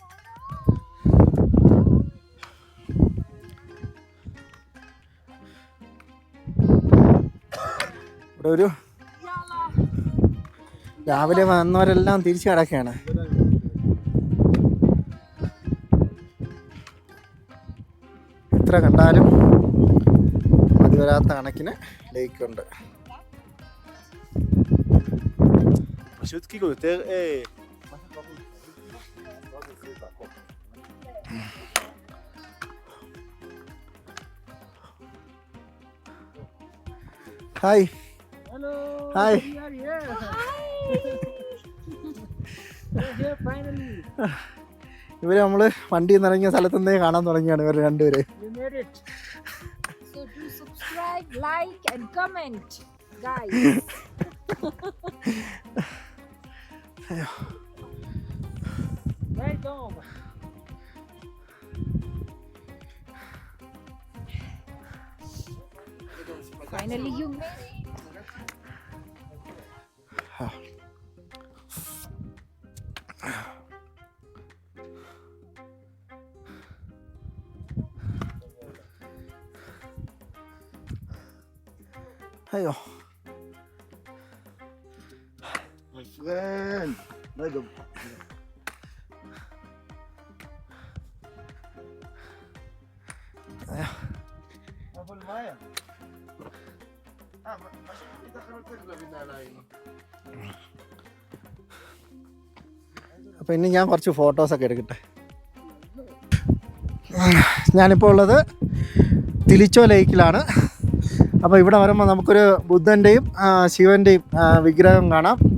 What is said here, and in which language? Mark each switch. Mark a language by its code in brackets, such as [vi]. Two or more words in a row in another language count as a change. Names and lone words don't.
[ml] ഇവിടെ ഒരു രാവിലെ വന്നവരെല്ലാം തിരിച്ചു കിടക്കുകയാണ്. എത്ര കണ്ടാലും മതി വരാത്ത കണക്കിന് ലേക്കുണ്ട്. [he] פשוט כאילו יותר... [en] ഹായ്. Hello. Hi. We are here. We're here finally. [ml] ഇവര് നമ്മള് വണ്ടിയിൽ നിന്ന് ഇറങ്ങിയ സ്ഥലത്ത് നിന്നേ കാണാൻ തുടങ്ങിയാണ് ഇവർ രണ്ടുപേര്. [en] We made it. So do subscribe, like and comment, guys. Right on. Finally you made it. [ml] അയ്യോ, [en] My friend! [he] אבל מה היה? משהו מתחת בנעליים. [ml] അപ്പോൾ ഇനി ഞാൻ കുറച്ച് ഫോട്ടോസൊക്കെ എടുക്കട്ടെ. ഞാനിപ്പോൾ ഉള്ളത് തിലിച്ചോ ലേക്കിലാണ്. അപ്പോൾ ഇവിടെ വരുമ്പോൾ നമുക്കൊരു ബുദ്ധൻ്റെയും ശിവൻ്റെയും വിഗ്രഹം കാണാം.